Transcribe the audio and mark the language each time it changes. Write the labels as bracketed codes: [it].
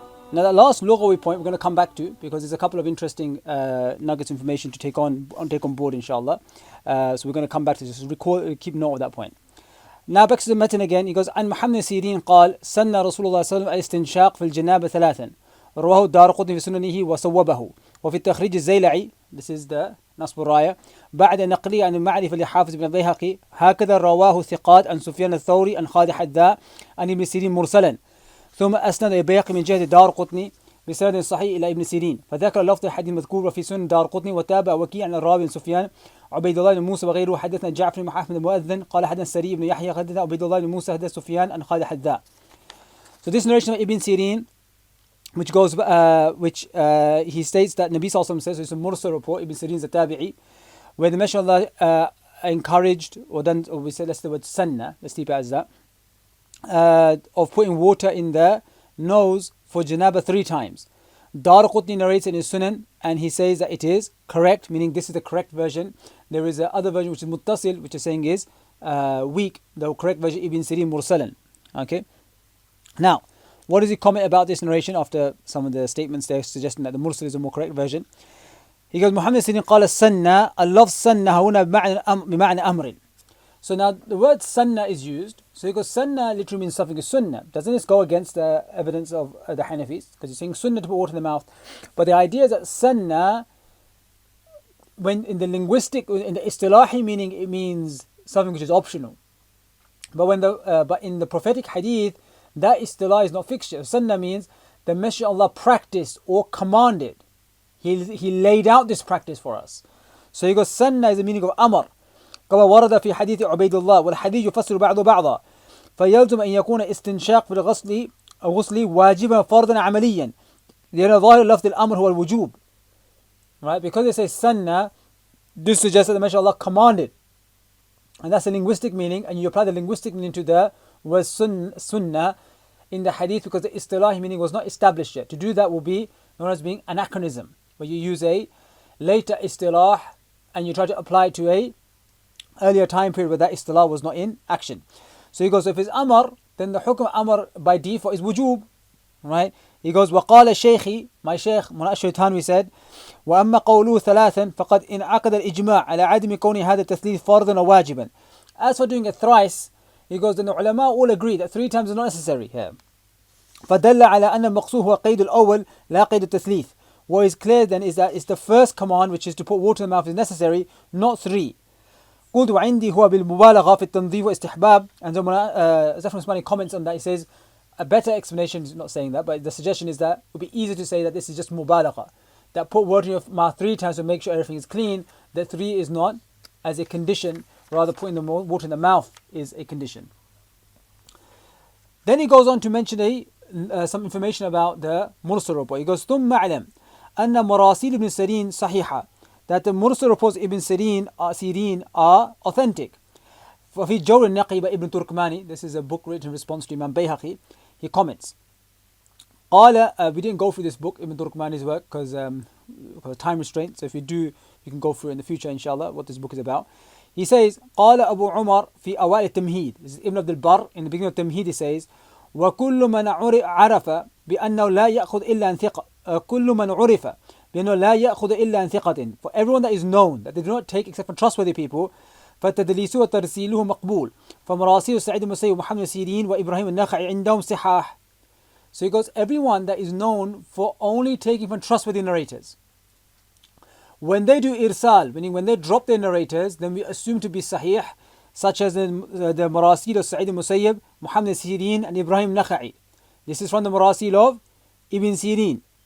[en] Now the last lughawi point we're going to come back to because there's a couple of interesting nuggets of information to take on board inshallah. So we're going to come back to this. Keep note of that point. Now back to the matan again. He goes [ar] عن محمد سيرين قال سن رسول الله صلى الله عليه وسلم الاستنشاق في الجنابة ثلاثا رواه الدارقطني في سننه وصوبه وفي التخريج الزيلعي [en] this is the [ar] نصب الراية بعد نقله عن المعرفة لحافظ بن البيهقي هكذا رواه الثقات عن سفيان الثوري عن خالد حذاء عن ابن سيرين مرسلا ثم أسند البيهقي من جهة الدارقطني بسند صحيح إلى ابن سيرين فذكر لفظ الحديث المذكور وفي سنن الدارقطني وتابع وكيع عن الراوي سفيان عبيد الله بن موسى وغيره حدثنا جعفر بن أحمد المؤذن قال حدثنا سري بن يحيى حدثنا عبيد الله بن موسى حدث سفيان عن خالد حذاء. [en] So this narration of Ibn Sirin which goes he states that Nabi Sallallahu Alaihi Wasallam says, so it's a mursal report, Ibn Sirin is a tabi'i, where the Messenger of Allah encouraged or we say let's the word sanna, let's keep it as that, of putting water in the nose for janaba 3 times. Daraqutni narrates in his Sunan and he says that it is correct, meaning this is the correct version. There is another version which is muttasil, which is saying is weak. The correct version Ibn Sirin mursalan. Okay. Now, what does he comment about this narration after some of the statements there suggesting that the mursal is a more correct version? He goes, Muhammad Sirin [ar] قال السنة اللفظ سنة هنا بمعنى أمر. [en] So now the word sunnah is used. So he goes, sunnah literally means something is sunnah. Doesn't this go against the evidence of the Hanafis? Because he's saying sunnah to put water in the mouth. But the idea is that sunnah, when in the linguistic, in the istilahi meaning, it means something which is optional. But in the prophetic hadith, that istilah is not fixture. Sunnah means the Messenger of Allah practiced or commanded. He laid out this practice for us. So he goes, sunnah is the meaning of amr. [ar] كما ورد في حديث عبيد الله والحديث يفسر بعض بعضا فيلزم أن يكون استنشاق في الغسل واجبا فرضا عمليا لأن ظاهر لفظ الأمر هو الوجوب. [en] Right? Because it says sunnah, this suggests that the Messenger of Allah commanded. And that's the linguistic meaning, and you apply the linguistic meaning to the word sunnah in the hadith because the istilahi meaning was not established yet. To do that will be known as being anachronism, where you use a later istilah and you try to apply it to a earlier time period where that istilah was not in action. So he goes, if it's amr, then the hukm amr by default is wujub. Right? He goes, [ar] وقال شيخي, [en] my sheikh Mullah Shaytanwi said, [ar] وأما قوله ثلاثا فقد انعقد الإجماع على عدم كون هذا التثليث فرضا وواجبا. [en] As for doing it thrice, he goes, then the ulama all agree that 3 times is not necessary here. [ar] فدل على أن المقصود هو قيد الأول لا قيد التثليث. [en] What is clear then is that it's the first command, which is to put water in the mouth, is necessary, not 3. [ar] قلت وعندي هو بالمبالغة في التنظيف والاستحباب. [en] And so Zafran Usmani comments on that. He says a better explanation is not saying that, but the suggestion is that it would be easier to say that this is just mubalagha, that put water in your mouth 3 times to make sure everything is clean. That 3 is not as a condition, rather putting the water in the mouth is a condition. Then he goes on to mention some information about the mursal report. He goes, [ar] ثم أعلم أن مراسيل ابن سيرين صحيحة, [en] that the mursal reports Ibn Sirin are authentic. ففي جور النقي by Ibn Turkmani, this is a book written in response to Imam Bayhaqi, he comments. قال, we didn't go through this book, Ibn Turkmani's work, because time restraint. So if you do, you can go through it in the future, inshallah, what this book is about. He says, [ar] قال أبو عمر في أوائل التمهيد. [en] This is Ibn Abdul Barr, in the beginning of Tamheed, he says, [ar] وكل من عرف بأنه لا يأخذ إلا عن ثقة. كل من عرف بأنه لا يأخذ إلا عن ثقة. [en] For everyone that is known, that they do not take except from trustworthy people, [ar] فتدليسه وترسيله مقبول. فمراسيل سعيد المسيب ومحمد سيرين وإبراهيم النخعي عندهم صحاح. [en] So he goes, everyone that is known for only taking from trustworthy narrators, when they do irsal, meaning when they drop their narrators, then we assume to be sahih, such as the marasil of Sa'id al-Musayyib, Muhammad Sirin and Ibrahim Nakha'i. This is from the marasil of Ibn Sirin.